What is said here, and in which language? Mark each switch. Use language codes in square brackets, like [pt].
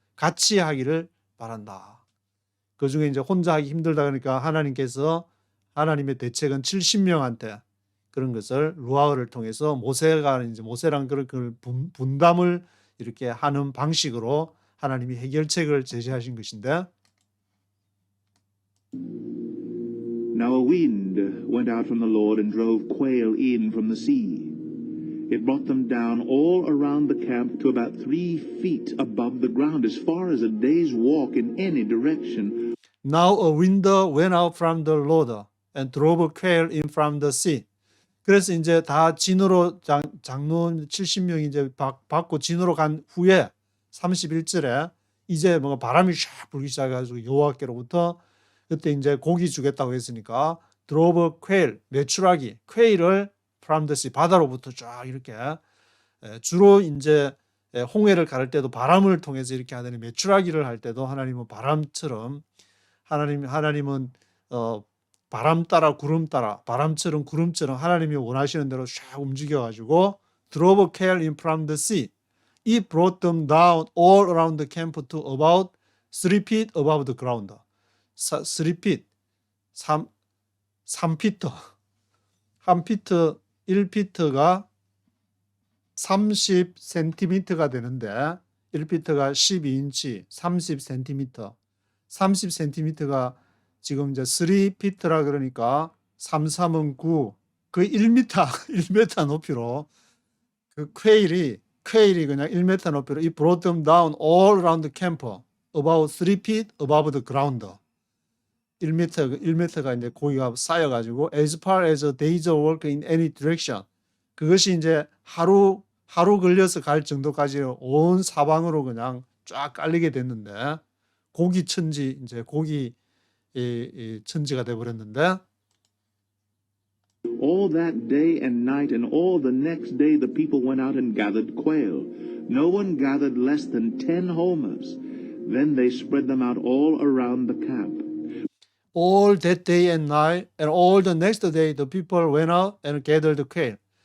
[ko] 같이 하기를 바란다. 그 중에 이제 혼자 하기 힘들다 그러니까 하나님께서 하나님의 대책은 70명한테 그런 것을 루아흐를 통해서 모세가 이제 모세랑 그런 분담을 이렇게 하는 방식으로 하나님이 해결책을 제시하신 것인데 [en] Now a wind went out from the Lord and drove quail in from the sea. It brought them down all around the camp to about 3 feet above the ground, as far as a day's walk in any direction. Now a wind went out from the Lord and drove quail in from the sea. [ko] 그래서 이제 다 진으로 장로 70명이 이제 받고 진으로 간 후에 31절에 이제 뭔가 바람이 샥 불기 시작해가지고 여호와께로부터 그때 이제 고기 주겠다고 했으니까 [en] drove quail [ko] 메추라기 quail을 [en] from the sea [ko] 바다로부터 쫙 이렇게 주로 이제 홍해를 가를 때도 바람을 통해서 이렇게 하더니 메추라기를 할 때도 하나님은 바람처럼 하나님은 바람 따라 구름 따라 바람처럼 구름처럼 하나님이 원하시는 대로 샥 움직여가지고 [en] drove quail in from the sea. It brought them down all around the camp to about 3 feet above the ground. 3 feet, [ko] 3피터. 1피터, 1피터가 30cm가 되는데 1피터가 12인치, 30cm. 30cm가 지금 이제 3피트라 그러니까 3, 3은 9, 거의 1m, 1m 높이로 그 퀘일이 그냥 1m 높이로 이 [en] brought them down all around the camp about 3 feet above the ground. [ko] 1m가 이제 고기가 쌓여가지고 [en] as far as a day's work in any direction. [ko] 그것이 이제 하루 걸려서 갈 정도까지 온 사방으로 그냥 쫙 깔리게 됐는데 고기 천지 이제 고기 천지가 돼버렸는데 [en] All that day and night and all the next day the people went out and gathered quail. No one gathered less than 10 homers. Then they spread them out all around the camp. all that day and night and all the next day the people went out and gathered quail.